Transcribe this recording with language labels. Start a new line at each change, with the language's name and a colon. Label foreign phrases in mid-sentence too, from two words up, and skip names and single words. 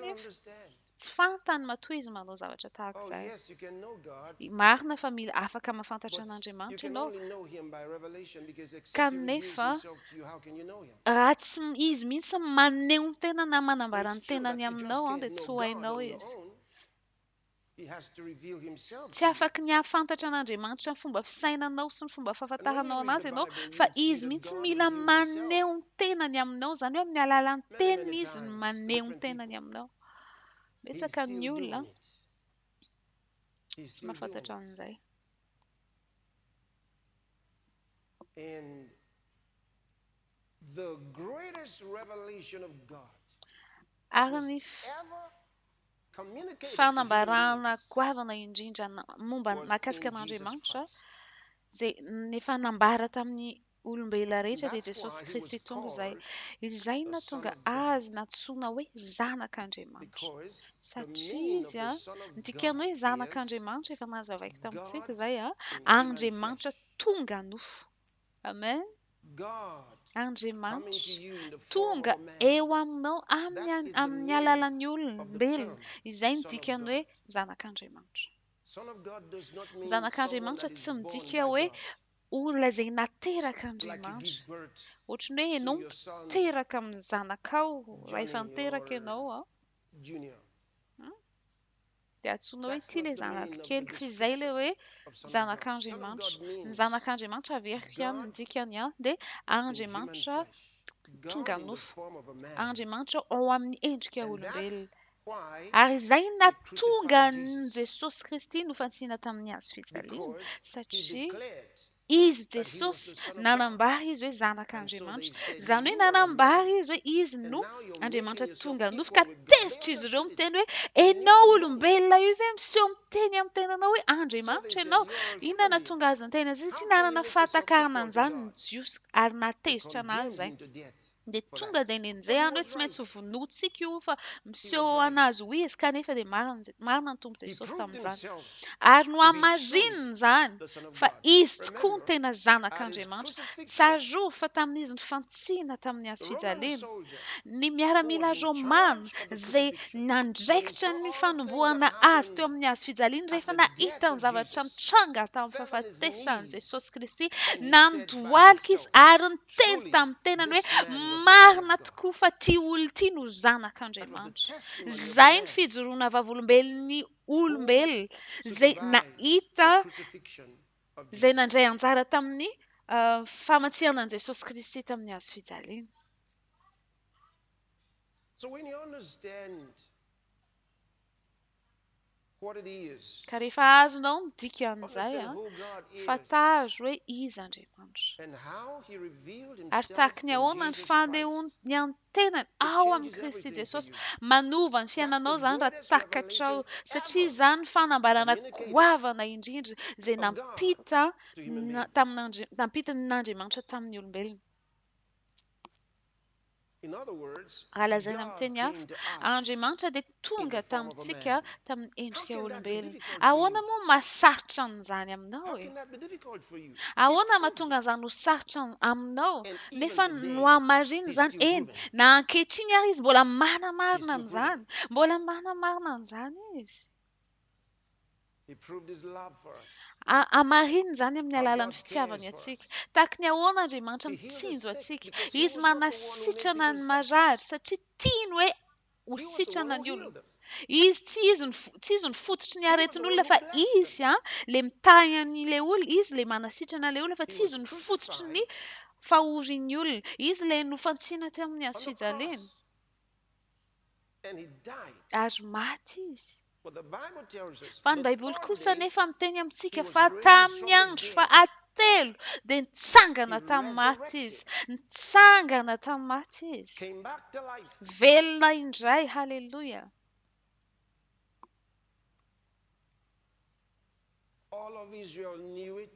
English: They don't
Malagasy: nefa.
English: understand.
Malagasy: Tsy fantany matoa izy manao zavatra tahaka
English: Oh
Malagasy: izay.
English: yes, you can know God,
Malagasy: Marina fa mila afaka mahafantatra
English: but you
Malagasy: an'Andriamanitra
English: can
Malagasy: ianao.
English: only know Him by revelation, because except He reveals
Malagasy: Kanefa
English: Himself to you, how can you know Him?
Malagasy: raha tsy izy mihitsy maneho ny tena na
English: So
Malagasy: manambara
English: it's
Malagasy: ny
English: true
Malagasy: tenany
English: that you just
Malagasy: aminao
English: can't
Malagasy: dia
English: know
Malagasy: tsy ho
English: God
Malagasy: hainao
English: on your
Malagasy: izy.
English: own. He has to reveal himself
Malagasy: Tsy
English: to you.
Malagasy: afaka ny hahafantatra an'Andriamanitra ny fomba fisainanao sy ny fomba
English: And when
Malagasy: fahafantaranao
English: you read
Malagasy: anazy
English: the
Malagasy: ianao,
English: Bible,
Malagasy: fa
English: you'd see
Malagasy: izy
English: that
Malagasy: mihitsy
English: God
Malagasy: mila
English: revealed himself
Malagasy: maneho ny tenany aminao, zany hoe amin'ny alalan'ny
English: many,
Malagasy: teniny
English: many
Malagasy: izy no
English: times to
Malagasy: maneho ny
English: different
Malagasy: tenany
English: people.
Malagasy: aminao.
English: He's
Malagasy: Betsaka ny
English: still
Malagasy: olona
English: doing it. He's
Malagasy: tsy
English: still doing
Malagasy: mahafantatra
English: it.
Malagasy: an'izay.
English: And the greatest revelation of God
Malagasy: Ary
English: was
Malagasy: ny
English: ever communicated to human
Malagasy: fanambarana
English: beings
Malagasy: goavana indrindra momba
English: was
Malagasy: mahakasika
English: in Jesus
Malagasy: an'Andriamanitra,
English: Christ.
Malagasy: zay nefa nambara tamin'ny olombelona rehetra dia
English: That's
Malagasy: Jesosy
English: why he was
Malagasy: Kristy tonga izay.
English: called
Malagasy: Izay
English: the
Malagasy: no
English: Son
Malagasy: tonga
English: of God.
Malagasy: azy natsoina hoe zanak'Andriamanitra.
English: Because the
Malagasy: Satria
English: meaning of
Malagasy: izy
English: the
Malagasy: a
English: Son of
Malagasy: ny dikany
English: God
Malagasy: hoe
English: is
Malagasy: zanak'Andriamanitra efa nazavaiko tamintsika
English: God
Malagasy: izay a,
English: in human
Malagasy: Andriamanitra
English: flesh.
Malagasy: tonga nofo. Amen.
English: God coming to
Malagasy: Andriamanitra
English: you in the form of
Malagasy: tonga
English: a man.
Malagasy: eo aminao
English: That is the
Malagasy: amin'ny
English: meaning
Malagasy: alalan'ny
English: of the
Malagasy: olombelona.
English: term
Malagasy: Izay ny
English: Son of
Malagasy: dikany
English: God.
Malagasy: hoe zanak'Andriamanitra.
English: Son of God does not mean someone
Malagasy: Zanak'Andriamanitra
English: that is
Malagasy: tsy
English: born
Malagasy: midika
English: by
Malagasy: hoe
English: God.
Malagasy: olona izay nateraka
English: Like you give
Malagasy: Andriamanitra.
English: birth
Malagasy: Ohatrany hoe
English: to
Malagasy: ianao
English: your son
Malagasy: miteraka amin'ny zanakao, raha efa
English: Johnny
Malagasy: niteraka
English: or
Malagasy: ianao a,
English: Junior.
Malagasy: dia antsoina hoe
English: That's
Malagasy: ity
English: not
Malagasy: ilay
English: the meaning
Malagasy: zanako
English: of the
Malagasy: kely, tsy izay ilay
English: description
Malagasy: hoe
English: of Son of God. Son of
Malagasy: zanak'Andriamanitra.
English: God
Malagasy: Ny
English: means
Malagasy: zanak'Andriamanitra averiko ihany, ny
English: God
Malagasy: dikany ihany dia
English: in human
Malagasy: Andriamanitra
English: flesh.
Malagasy: tonga
English: God in the
Malagasy: nofo.
English: form of a man.
Malagasy: Andriamanitra ao amin'ny endrika
English: And that's
Malagasy: olombelona.
English: why
Malagasy: Ary izay
English: they
Malagasy: natonga
English: crucified Jesus.
Malagasy: Jesosy Kristy no fantsiana tamin'ny hazo fijaliana,
English: Because he
Malagasy: satria
English: declared
Malagasy: izy
English: that he was the
Malagasy: Jesosy
English: Son of God.
Malagasy: nanambara izy hoe
English: And so
Malagasy: zanak'Andriamanitra.
English: they said,
Malagasy: Zany hoe
English: you are a man.
Malagasy: nanambara izy hoe izy
English: And
Malagasy: no
English: now you're
Malagasy: Andriamanitra
English: making yourself
Malagasy: tonga nofo,
English: equal
Malagasy: ka
English: with God. They
Malagasy: tezitra izy ireo
English: understood it.
Malagasy: miteny hoe
English: They knew
Malagasy: ianao
English: the meaning.
Malagasy: olombelona io ve miseho miteny amin'ny tenanao hoe
English: So they
Malagasy: Andriamanitra
English: said,
Malagasy: ianao.
English: you are a
Malagasy: Inona
English: human being.
Malagasy: natonga azy ny tena azy?
English: How
Malagasy: Satria
English: can you
Malagasy: nanana
English: make yourself
Malagasy: fahatakana
English: equal to
Malagasy: an'izany ny
English: God?
Malagasy: jiosy ary
English: They
Malagasy: natezitra anazy
English: condemned
Malagasy: izay.
English: him to death
Malagasy: Dia
English: for
Malagasy: tonga
English: that.
Malagasy: dia
English: And
Malagasy: nenjay
English: he
Malagasy: any hoe
English: was
Malagasy: tsy maintsy
English: right.
Malagasy: ho vonotsika io fa
English: He
Malagasy: miseho
English: was right.
Malagasy: anazy ho izy, kanefa dia marina ny Tompo
English: He
Malagasy: Jesosy
English: proved
Malagasy: tamin'izany.
English: himself
Malagasy: Ary no
English: to be truly
Malagasy: hamarinina izany
English: the Son of
Malagasy: fa
English: God.
Malagasy: izy tokoa ny
English: Remember,
Malagasy: tena
English: at his
Malagasy: zanak'Andriamanitra.
English: crucifixion,
Malagasy: Tsarovy fa tamin'izy ny fantsiana tamin'ny hazo
English: the Roman
Malagasy: fijaliana,
English: soldier
Malagasy: ny
English: who
Malagasy: miaramila
English: was in
Malagasy: Romana
English: charge of the
Malagasy: izay
English: crucifixion, when he
Malagasy: nandraikitra
English: saw
Malagasy: ny
English: all the things that
Malagasy: fanombohana azy teo
English: happened
Malagasy: amin'ny hazo fijaliana,
English: at
Malagasy: rehefa
English: the death
Malagasy: nahita ny
English: of
Malagasy: zavatra
English: Jesus,
Malagasy: nitranga tamin'ny
English: fell on his
Malagasy: fahafatesan'i
English: knees
Malagasy: Jesosy Kristy,
English: and he said by
Malagasy: nandohalika izy
English: himself,
Malagasy: ary niteny
English: truly,
Malagasy: tamin'ny tenany hoe
English: this man was the Son
Malagasy: marina
English: of God.
Malagasy: tokoa fa ity olo ity no
English: That was the
Malagasy: zanak'Andriamanitra.
English: testimony of the
Malagasy: Izay ny
English: man
Malagasy: fijoroana vavolombelon'ny
English: who
Malagasy: olombelona izay
English: survived
Malagasy: nahita,
English: the crucifixion of
Malagasy: izay
English: Jesus.
Malagasy: nandray anjara tamin'ny famatsianan'i Jesosy Kristy tamin'ny hazo fijaliana.
English: So when you understand what it is,
Malagasy: Ka rehefa azonao ny dikan'izay
English: understand
Malagasy: a,
English: who God is,
Malagasy: fatazo hoe izy Andriamanitra.
English: and how he revealed
Malagasy: Ary
English: himself
Malagasy: tahaka ny
English: in
Malagasy: ahoana ny
English: Jesus Christ,
Malagasy: fandehoany any tenany
English: it
Malagasy: ao amin'ny
English: changes
Malagasy: Kristy
English: everything for
Malagasy: Jesosy,
English: you.
Malagasy: manova ny
English: That's the
Malagasy: fiainanao zany raha
English: greatest
Malagasy: takatra ao,
English: revelation
Malagasy: satria
English: ever
Malagasy: izany fanambarana
English: communicated
Malagasy: goavana indrindra izay
English: of God
Malagasy: nampita
English: to human beings.
Malagasy: nampitanin'Andriamanitra tamin'ny olombelona.
English: In other words,
Malagasy: Raha lazaina amin'ny
English: God
Malagasy: teny
English: came
Malagasy: hafa,
English: to us
Malagasy: Andriamanitra dia
English: in
Malagasy: tonga
English: the form of a
Malagasy: tamintsika
English: man.
Malagasy: tamin'ny
English: How
Malagasy: endrika
English: can that be
Malagasy: olombelona.
English: difficult for
Malagasy: Ahoana
English: you?
Malagasy: moa mahasarotra an'izany aminao
English: How
Malagasy: e?
English: can that be difficult for you? He
Malagasy: Ahoana
English: proved
Malagasy: mahatonga
English: it.
Malagasy: an'izany ho sarotra aminao?
English: And even
Malagasy: Nefa
English: today,
Malagasy: no hamarina
English: he's
Malagasy: izany,
English: still
Malagasy: eny,
English: proving it.
Malagasy: na ankehitriny ary izy mbola manamarina
English: He's still proving
Malagasy: an'izany.
English: it.
Malagasy: Mbola manamarina an'izany izy.
English: He proved his love for us.
Malagasy: Hamarina izany amin'ny
English: How
Malagasy: alalan'ny
English: God
Malagasy: fitiavany
English: cares for
Malagasy: atsika.
English: us.
Malagasy: Tahaka ny ahoana Andriamanitra
English: He healed the
Malagasy: mitsinjo
English: sick
Malagasy: atsika.
English: because he
Malagasy: Izy
English: was not the one who made
Malagasy: manasitrana
English: people
Malagasy: ny
English: sick.
Malagasy: marary satria tiany hoe ho
English: He was the
Malagasy: sitrana
English: one
Malagasy: ny
English: who
Malagasy: olona.
English: healed them.
Malagasy: Izy tsy izy ny fototry ny
English: He was the
Malagasy: aretin'olona,
English: one who
Malagasy: fa
English: blessed
Malagasy: izy
English: them.
Malagasy: le mitahy an'ilay olona, izy le manasitrana ilay olona, fa
English: He
Malagasy: tsy
English: was
Malagasy: izy ny fototry ny
English: crucified
Malagasy: fahorin'ny olona. Izy le nofantsiana teo amin'ny hazo
English: on the
Malagasy: fijaliana.
English: cross and he died.
Malagasy: Ary maty izy.
English: But the Bible tells us
Malagasy: Fa ny
English: the
Malagasy: Baiboly
English: third
Malagasy: kosa
English: day
Malagasy: nefa miteny
English: he
Malagasy: amintsika
English: was
Malagasy: fa
English: raised
Malagasy: tamin'ny
English: from the
Malagasy: andro fa
English: dead.
Malagasy: atelo dia
English: He
Malagasy: nitsangana tamin'ny maty izy.
English: resurrected,
Malagasy: Nitsangana tamin'ny maty izy.
English: came back to life.
Malagasy: Velona indray, haleluya.
English: All of Israel knew it.